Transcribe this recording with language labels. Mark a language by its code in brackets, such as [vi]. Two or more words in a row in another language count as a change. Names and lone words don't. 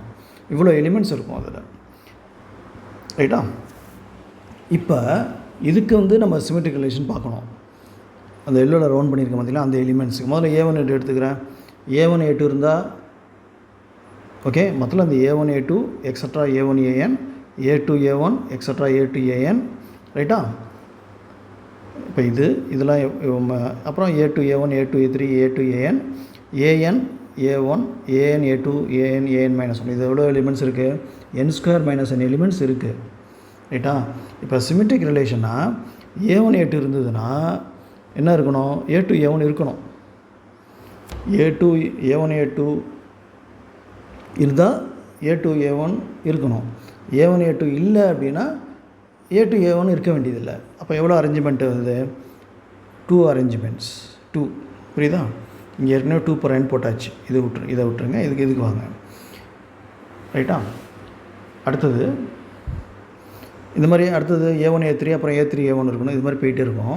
[ta] இவ்வளோ எலிமெண்ட்ஸ் இருக்கும் அதில் ரைட்டா. இப்போ இதுக்கு வந்து நம்ம [en] symmetric relation [ta] பார்க்கணும். அந்த [en] yellow round [ta] பண்ணியிருக்கேன் பார்த்தீங்களா, அந்த எலிமெண்ட்ஸுக்கு முதல்ல A1 A2 எடுத்துக்கிறேன். A1 A2 இருந்தால் ஓகே, மொத்தம் அந்த A1 A2 எக்ஸட்ரா A1 AN A2 A1 எக்ஸட்ரா A2 AN ரைட்டா. இப்போ இதெல்லாம் அப்புறம் A2 A1 A2 A3 A2 AN A1 AN A2 AN -1 இது எவ்வளோ எலிமெண்ட்ஸ் இருக்குது? n² - n எலிமெண்ட்ஸ் இருக்குது. ரைட்டா? இப்போ [en] symmetric relation [ta] A1 A2 இருந்ததுன்னா என்ன இருக்கணும்? A2 A1 இருக்கணும். A1 A2 இருந்தால் A2 A1 இருக்கணும். A1 A2 இல்லை அப்படின்னா A2 A1 இருக்க வேண்டியதில்லை. அப்போ எவ்வளோ அரேஞ்ச்மெண்ட் வருது? 2 அரேஞ்ச்மெண்ட்ஸ் 2. புரியுதா? இங்கே ஏற்கனவே 2 per n போட்டாச்சு. இதை விட்டுருங்க. இதுக்கு வாங்க. ரைட்டா? அடுத்தது இந்த மாதிரி அடுத்தது A1 A3 அப்புறம் A3 A1 இருக்கணும். இது மாதிரி போயிட்டே இருக்கும்.